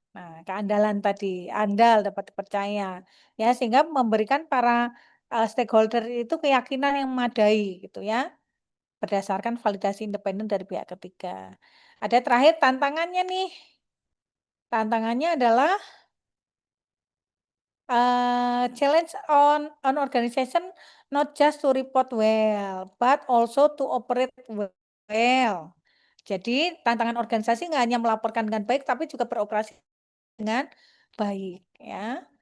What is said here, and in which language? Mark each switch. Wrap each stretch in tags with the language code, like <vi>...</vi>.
<id>Nah, keandalan tadi, andal dapat dipercaya ya sehingga memberikan para stakeholder itu keyakinan yang memadai gitu ya berdasarkan validasi independen dari pihak ketiga. Ada terakhir tantangannya nih. Tantangannya adalah</id> <en>challenge on organization not just to report well, but also to operate well.</en> <id>Jadi tantangan organisasi nggak hanya melaporkan dengan baik, tapi juga beroperasi dengan baik, ya.</id>